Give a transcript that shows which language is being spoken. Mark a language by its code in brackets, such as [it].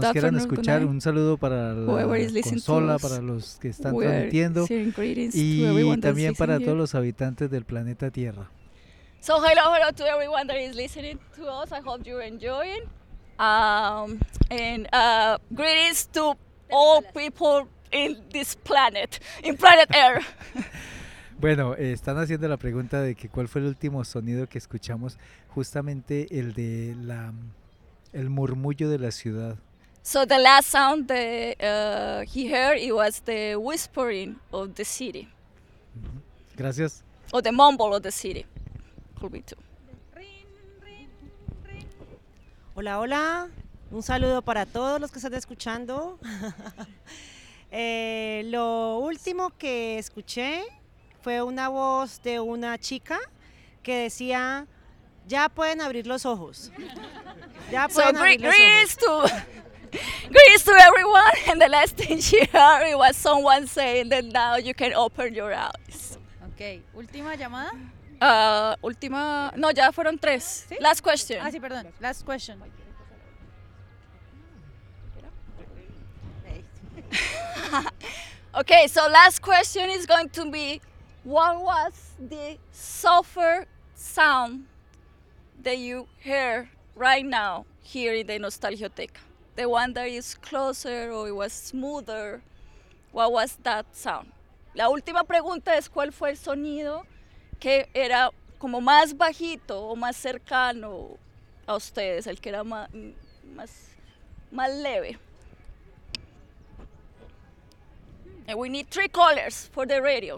[es] Nos quieran escuchar, un saludo para la consola, para los que están transmitiendo y también para todos los habitantes del planeta Tierra. [en] So hello to everyone that is listening to us. I hope you're enjoying. Greetings to all people in this planet, in planet Earth. [es] Bueno, están haciendo la pregunta de que cuál fue el último sonido que escuchamos, justamente el de la el murmullo de la ciudad. [en] So the last sound that he heard, it was the whispering of the city. [es] Gracias. [en] Or the mumble of the city. [es] Hola, hola. Un saludo para todos los que están escuchando. Lo último que escuché fue una voz de una chica que decía: ya pueden abrir los ojos. Ya pueden abrir los ojos. [en] Greetings to everyone. And the last thing she heard was someone saying that now you can open your eyes. [es] Okay. Última llamada. Última, no, ya fueron tres. ¿Sí? [en] Last question. [es] Ah, sí, perdón. [en] Last question. Okay, so last question is going to be, what was the sulfur sound that you hear right now here in the Nostalgioteca? The one that is closer or it was smoother? What was that sound? [es] La última pregunta es, ¿cuál fue el sonido que era como más bajito o más cercano a ustedes, el que era más leve? [en] And we need three callers for the radio.